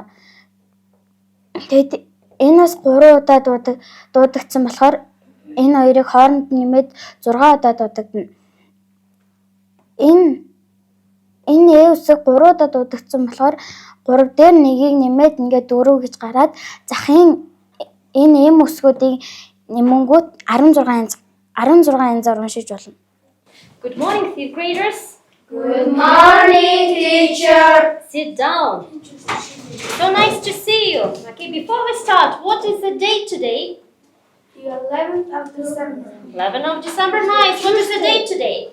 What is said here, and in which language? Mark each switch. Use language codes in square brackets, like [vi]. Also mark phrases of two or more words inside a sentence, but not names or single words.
[mn] Тэгээд энэс 3 удаа дуудагдсан болохоор энэ хоёрыг хооронд нэмээд 6 удаа дуудагдана. Энэ үсэг 3 удаа дуудагдсан болохоор 3 дээр нэгийг нэмээд ингээд 4 гэж гараад захын энэ эм үсгүүдийг нэмэнгүүт 16 янзаар уншиж болно. [en] Good morning, fifth graders. Good morning, teacher. Sit down. So nice to see you. Okay, before we start, what is the date today? The 11th of December. 11th of December, nice. What is the date today?